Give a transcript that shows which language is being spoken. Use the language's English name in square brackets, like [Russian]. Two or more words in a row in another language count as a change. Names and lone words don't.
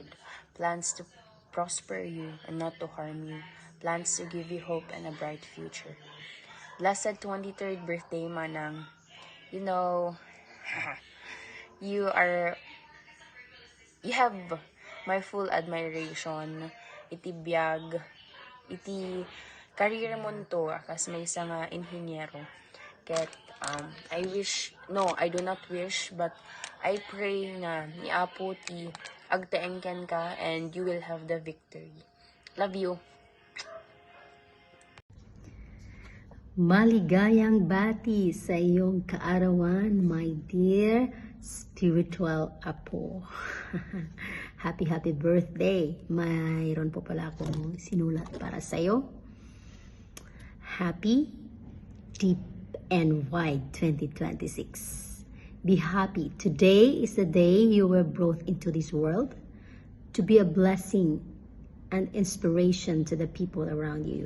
[English] Plans to prosper you and not to harm you. Plans to give you hope and a bright future. Blessed 23rd birthday, Manang. You know, you have my full admiration. [Iloko] Iti biyag, iti career mo to, kas may isa nga inhinyero. Ket, [English] I do not wish, but I pray [Iloko] nga ni Apo ti agtaengken ka [English] and you will have the victory. Love you. [Filipino] Maligayang bati sa iyong kaarawan, [English] my dear spiritual apo. Happy birthday. [Filipino] Mayroon po pala akong sinulat para sa iyo. [English] Happy, deep, and wide 2026. Be happy. Today is the day you were brought into this world to be a blessing and inspiration to the people around you.